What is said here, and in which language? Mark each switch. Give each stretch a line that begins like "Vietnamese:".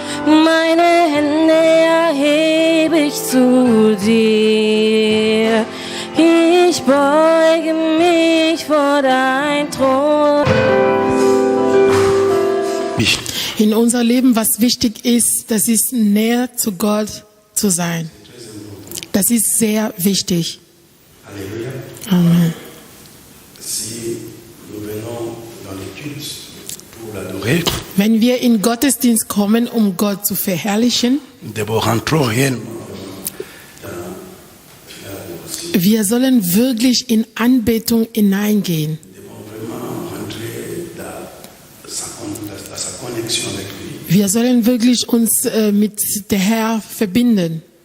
German: Meine Hände erhebe ich zu dir. Ich beuge mich vor deinem Thron. In unser Leben, was wichtig ist, das ist näher zu Gott zu sein. Das ist sehr wichtig. Alléluia. Amen.
French: Si nous venons dans les cultes pour l'adorer,
German: Wenn wir in Gottesdienst kommen, um Gott zu verherrlichen,
French: nous devons rentrer réellement.
German: wir sollen wirklich in Anbetung hineingehen.
French: Nous devons vraiment rentrer dans sa connexion avec lui.
German: Wir sollen wirklich uns mit der Herr verbindet.